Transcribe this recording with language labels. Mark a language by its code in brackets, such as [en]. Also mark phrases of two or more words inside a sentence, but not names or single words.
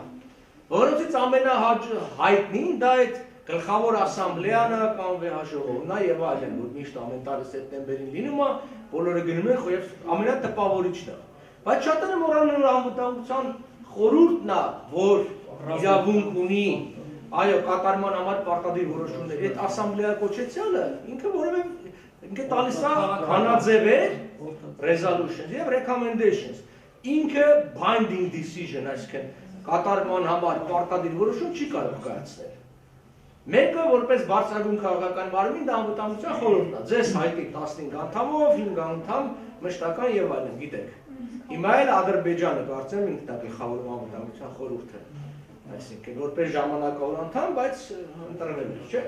[hy] Որոնցից ամենահայտնին դա այդ գլխավոր ասամբլեան է կամ վեհաժողովն է եւ այլն, որ միշտ ամեն տարի սեպտեմբերին լինում է, բոլորը գնում են եւ ամենատպավորիչն է։ Բայց շատերը մոռանում են անվտանգության խորհուրդն է, որ իրավունք ունի, այո, կատարման համար պարտադիր որոշումների։ Այդ ասամբլեա կոչեցյալը ինքը որևէ ինքը տալիս է հանաձևեր, [en] resolutions եւ recommendations։ Ինքը binding decision, [hy] այսինքն կատարման համար պարտադիր որոշում չի կարող կայացնել։ Մեկը որպես բարձրագույն քաղաքական մարմին դա անվտանգության խորհուրդն է։ Ձեզ հայտնի 15 անդամով, 5 անդամ մշտական եւ այլն, գիտեք։ Հիմա էլ Ադրբեջանը կարծեմ ինքն է գլխավորում անվտանգության խորհուրդը։ Այսինքն որպես ժամանակավոր անդամ, բայց ընտրվել է, չէ՞։